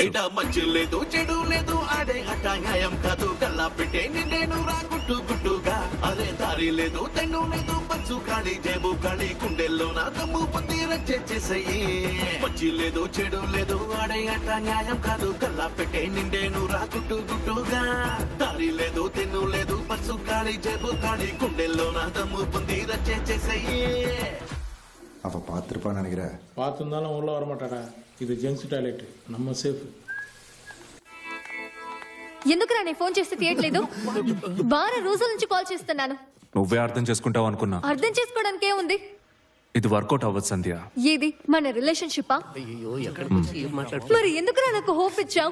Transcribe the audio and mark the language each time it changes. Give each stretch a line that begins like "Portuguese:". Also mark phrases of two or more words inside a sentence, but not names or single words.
Telugu: మంచి లేదు చెడు లేదు ఆడే ఆట న్యాయం కాదు కల్లా పెట్టే నేను రాకుట్టు గుట్టుగా అదే దారి లేదు తెన్ను లేదు పచ్చు కాడి జేబు కాడి కుండెల్లో నా తమ్ము పొంది రచ్చేసేయి మంచి లేదు చెడు లేదు ఆడే ఆట న్యాయం కాదు కల్లా పెట్టే నిండేను రాకుట్టు గుట్టుగా దారి లేదు తెన్ను లేదు పచ్చు కాడి జేబు కాడి కుండెల్లో నా తమ్ము పొంది రచ్చేసేయి
Tamil: அவ பார்த்துருப்பான்னு நினைக்கிறேன். பார்த்துருந்தாலும் உள்ள வர மாட்டாடா. இது
English: gents toilet,
Tamil: நம்ம சேஃப்.
Telugu: ఎందుకురా నేను ఫోన్ చేస్తే తీయట్లేదు? వారం రోజుల నుంచి కాల్ చేస్తున్నాను. నువ్వే అర్థం చేసుకుంటావు అనుకున్నా. అర్థం చేసుకోవడానికి ఏముంది? ఇది వర్కౌట్ అవ్వదు సంధ్య. ఏది మన రిలేషన్షిప్పా? మరి ఎందుకురా నాకు హోప్ ఇచ్చావు?